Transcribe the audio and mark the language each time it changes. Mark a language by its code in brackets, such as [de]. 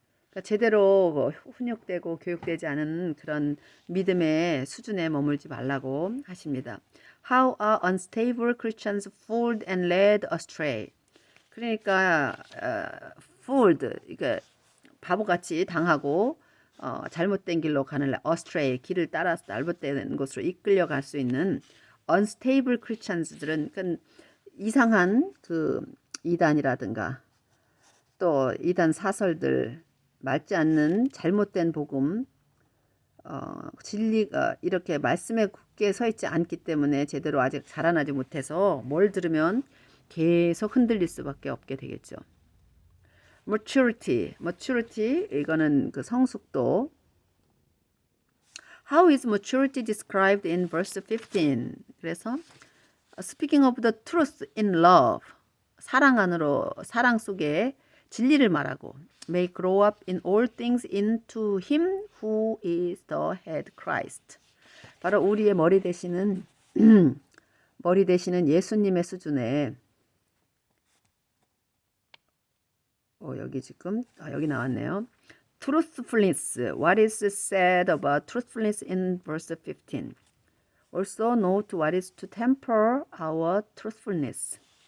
[ko] 그러니까 제대로 훈육되고 교육되지 않은 그런 믿음의 수준에 머물지 말라고 하십니다. [en] How are unstable Christians fooled and led astray? [ko] 그러니까 fooled, 그러니까 바보같이 당하고 잘못된 길로 가는 astray, 길을 따라서 잘못된 곳으로 이끌려갈 수 있는 unstable Christians들은 그러니까 이상한 그 이단이라든가 또 이단 사설들, 맞지 않는 잘못된 복음, 진리가 이렇게 말씀에 굳게 서 있지 않기 때문에 제대로 아직 자라나지 못해서 뭘 들으면 계속 흔들릴 수밖에 없게 되겠죠. maturity 이거는 그 성숙도. [en] How is maturity described in verse 15? 그래서 speaking of the truth in love, [ko] 사랑 안으로, 사랑 속에 진리를 말하고 [en] may grow up in all things into him who is the head, Christ. [ko] 바로 우리의 머리 되시는 예수님의 수준에 여기 지금 여기 나왔네요. [en] Truthfulness. What is said about truthfulness in verse 15? Also note what is to temper our truthfulness.